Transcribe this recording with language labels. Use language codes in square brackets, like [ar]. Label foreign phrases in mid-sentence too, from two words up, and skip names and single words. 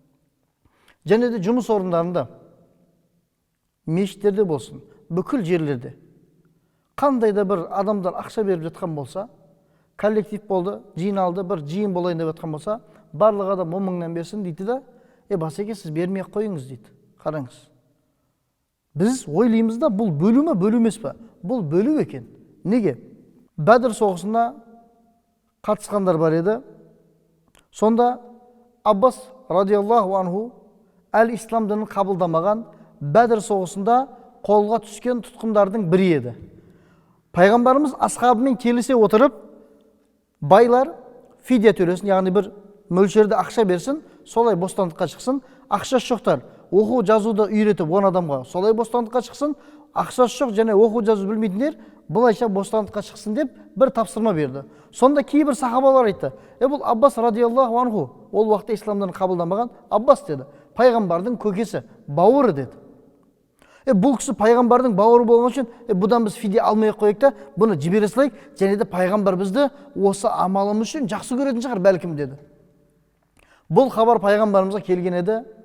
[kk] Және де жұмыс орындарында, мешіттерде болсын, бүкіл жерлерде қандай да бір адамдар ақша беріп жатқан болса, коллектив болды, жиналды, бір жиын болайын деп жатқан болса, барлық адам 10 мыңнан берсін дейді да, басеке сіз бермей қойыңыз дейді. Қараңыз. Біз ойлаймыз да, бұл бөлу ме, бөлу емес пе? Бұл бөлу екен. Неге? Бәдір соғысына қатысқандар бар еді. Сонда Аббас [ar] رضي الله عنه [kk] әл-ислам дінін қабылдамаған, Бәдір соғысында қолға түскен тұтқындардың бірі еді. Пайғамбарымыз асхабымен келісе отырып, байлар фидия төлесін, яғни бір мөлшерде ақша берсін, солай бостандыққа шықсын. Ақшасы жоқтар оқу жазуды үйретіп 10 адамға солай бостандыққа шықсын. Ақшасы жоқ және оқу жазу білмейтіндер бұлайша бостандыққа шықсын деп бір тапсырма берді. Сонда кейбір сахабалар айтты: бұл Аббас [ar] رضي الله عنه, [kk] ол уақытта исламдан қабылдамаған Аббас деді, пайғамбардың көкесі, бауыры деді. Бұл кісі пайғамбардың бауыры болған үшін бұдан біз фидия алмай қойық та, бұны жібере салайық, және де пайғамбар бізді осы амалымыз үшін жақсы көретін шығар бәлкім деді. Бұл хабар пайғамбарымызға келген еді.